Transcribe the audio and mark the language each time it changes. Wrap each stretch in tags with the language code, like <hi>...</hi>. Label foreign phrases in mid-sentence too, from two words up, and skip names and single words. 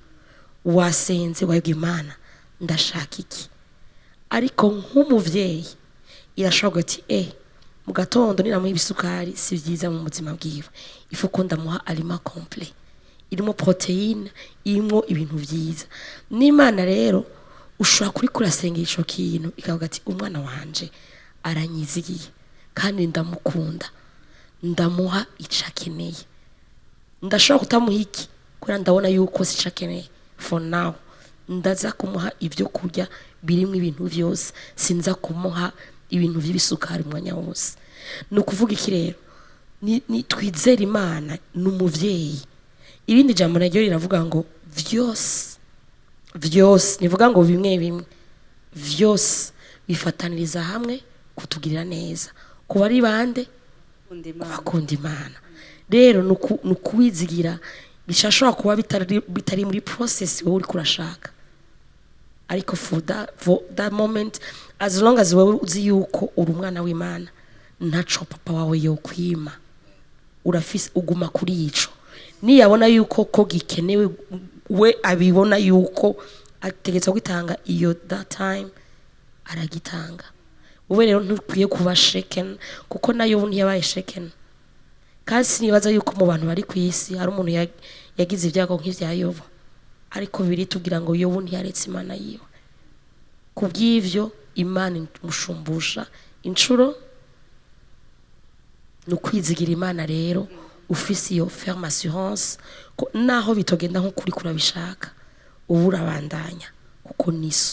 <rn>Wasenze wabwiye Imana ndashaka iki, ariko nk'umuvyeyi irashobora ati mu gatondo ninamuha ibisukari si vyiza mu buzima bwiwe, ifu ko ndamuha</rn> <fr>aliment complet</fr> <rn>irimo proteine, irimo ibintu vyiza. N'Imana rero ushobora kuri kurasenga ico kintu ikavuga ati umwana wanje aranyizigiye kandi ndamukunda, ndamuha icakeneye. Ndashobora kutamuha iki kugira ndabona yuko sicakeneye</rn> <en>for now,</en> <rn>ndaza kumuha ibyo kurya birimo ibintu vyose, sinza kumuha ibintu vy'ibisukari mwanya wose. No kuvuga iki rero, ni twizera Imana n'umuvyeyi. Ibindi jambo naryo riravuga ngo vyose nivuga ngo bimwe vyose bifataniriza hamwe kutugirira neza, kuba ari bande bakunda Imana. Rero nukuwizigira bishashobora kuba bitari muri process wowe uri kurashaka, ariko</rn> <en>for that moment, as long as</en> <rn>wowe uzi yuko uri umwana w'Imana, ntaco papa wawe yokwima, urafise uguma kuri ico. Niyabona yuko ko gikenewe we abibona yuko ategetse kwitanga iyo</rn> <en>that time</en> <rn>aragitanga. Wowe rero ntukwiye kuba shaken kuko nayo ntiyabaye shaken. Kasi nibaza yuko mu bantu bari ku isi hari umuntu yagize ibyago nk'ivya Yobu, ariko biri tugira ngo Yobu ntiyaretse Imana yiwe. Kubw'ivyo Imana imushumbusha incuro, nukwizigira Imana rero ufise iyo</rn> <fr>ferme assurance</fr> <rn>ko naho bitogenda nko kuri kurabishaka ubura bandanya kuko niso.</rn>